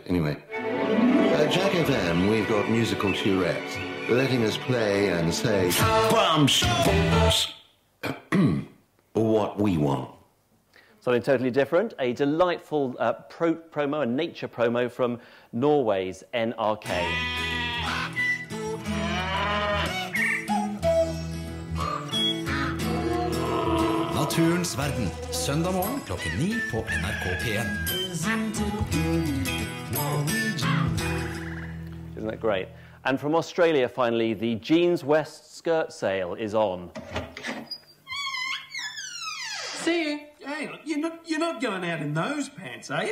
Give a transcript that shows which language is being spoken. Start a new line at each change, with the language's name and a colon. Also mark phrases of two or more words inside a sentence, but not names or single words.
English: Anyway, Jack FM, we've got musical Tourette's, letting us play and say bums what we want. Something totally different. A delightful promo, a nature promo from Norway's NRK.
Norwegian: Naturens verden, søndag morgen klokken 9 på NRK P1.
English: Isn't that great? And from Australia, finally, the Jeans West skirt sale is on. See you. Hey, you're not going out in those pants, are you?